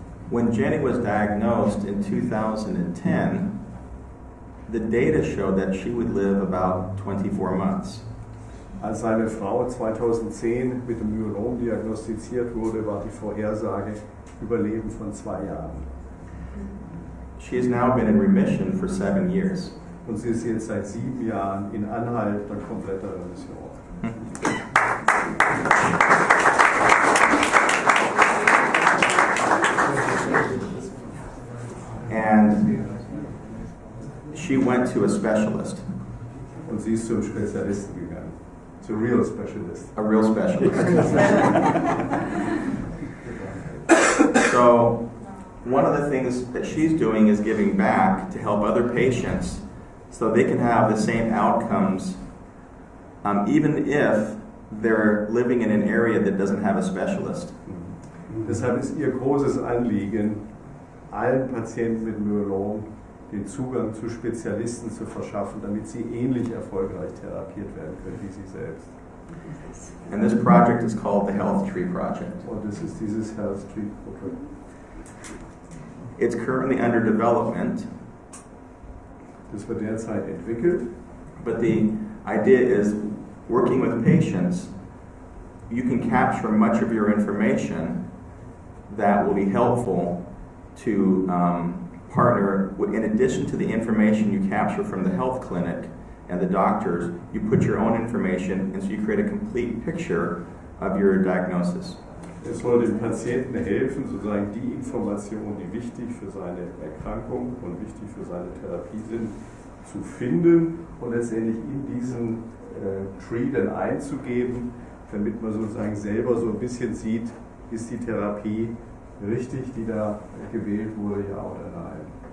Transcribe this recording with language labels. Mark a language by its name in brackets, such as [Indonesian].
[English] When Jenny was diagnosed in 2010, the data showed that she would live about 24 months. [German] Als seine Frau 2010 mit dem Myelom diagnostiziert wurde, war die Vorhersage Überleben von 2 Jahren. [English] She has now been in remission for 7 years. [German] Und sie ist jetzt seit 7 Jahren in anhaltender kompletter Remission. [English] And she went went to a specialist. [German] Und sie ist zum Spezialisten gegangen. [English] To real specialist. A real specialist. So, one of the things that she's doing is giving back to help other patients so they can have the same outcomes, even if they're living in an area that doesn't have a specialist. [German] Deshalb ist ihr großes Anliegen, allen Patienten mit Myelom den Zugang zu Spezialisten zu verschaffen, damit sie ähnlich erfolgreich therapiert werden können wie sie selbst. [English] And this project is called the Health Tree Project. [German] Und das ist dieses Health Tree Projekt. [English] It's currently under development, [German] Das wird derzeit entwickelt. [English] but the idea is working with patients, you can capture much of your information that will be helpful to partner with, in addition to the information you capture from the health clinic and the doctors, you put your own information, and so you create a complete picture of your diagnosis. [German] Es soll dem Patienten helfen, sozusagen die Informationen, die wichtig für seine Erkrankung und wichtig für seine Therapie sind, zu finden und letztendlich in diesen Tree dann einzugeben, damit man sozusagen selber so ein bisschen sieht, ist die Therapie richtig, die da gewählt wurde, ja oder nein.